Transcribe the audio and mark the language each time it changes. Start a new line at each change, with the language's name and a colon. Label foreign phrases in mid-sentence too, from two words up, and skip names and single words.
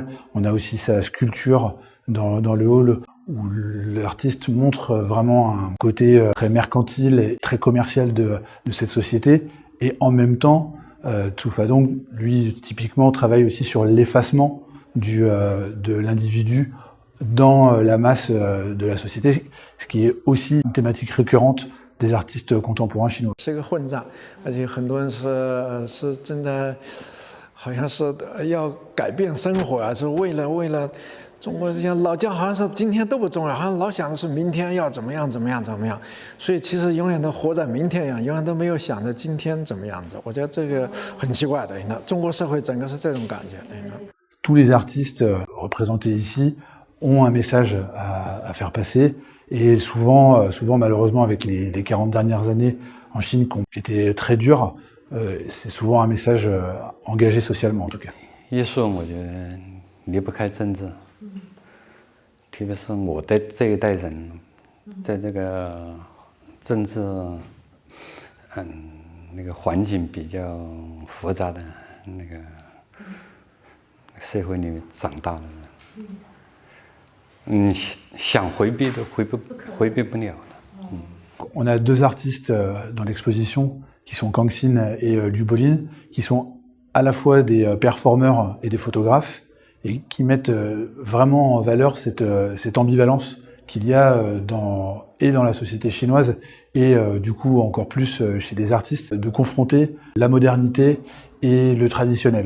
French: On a aussi sa sculpture dans le hall où l'artiste montre vraiment un côté très mercantile et très commercial de cette société. Et en même temps, Zhu Fadong, lui, typiquement, travaille aussi sur l'effacement de l'individu dans la masse de la société, ce qui est aussi une thématique récurrente des artistes contemporains chinois.
Chinese: 是个混战，而且很多人是真的，好像是要改变生活啊，是为了中国像老教好像是今天都不重要，好像老想的是明天要怎么样，所以其实永远都活在明天一样，永远都没有想着今天怎么样子。我觉得这个很奇怪的，中国社会整个是这种感觉。
French: Tous les artistes représentés ici ont un message à faire passer et souvent malheureusement avec les 40 dernières années en Chine qui ont été très dures, c'est souvent un message engagé socialement en tout cas.
Chinese: 艺术我觉得离不开政治，特别是我的这一代人，在这个政治那个环境比较复杂的那个社会里面长大的人，想回避都回避不了的。
French: On a deux artistes dans l'exposition qui sont Kang Xin et Liu Bolin, qui sont à la fois des performeurs et des photographes et qui mettent vraiment en valeur cette ambivalence qu'il y a dans la société chinoise et du coup encore plus chez les artistes, de confronter la modernité et le traditionnel.